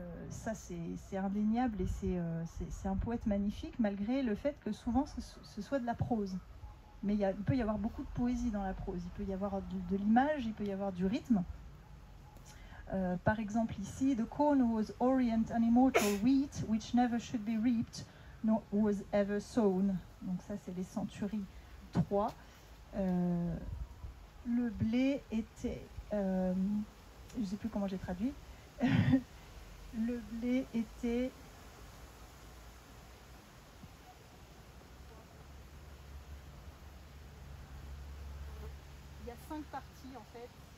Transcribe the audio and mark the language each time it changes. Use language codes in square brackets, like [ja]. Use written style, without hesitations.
[fr] Ça c'est indéniable et c'est un poète magnifique, malgré le fait que souvent ce soit de la prose. Mais il peut y avoir beaucoup de poésie dans la prose. Il peut y avoir de l'image, il peut y avoir du rythme. Par exemple ici, [en] the corn was orient an immortal wheat which never should be reaped nor was ever sown. [fr] Donc ça c'est les Centuries 3. Le blé était, je ne sais plus comment j'ai traduit. Le blé était il y a 5 parties en fait.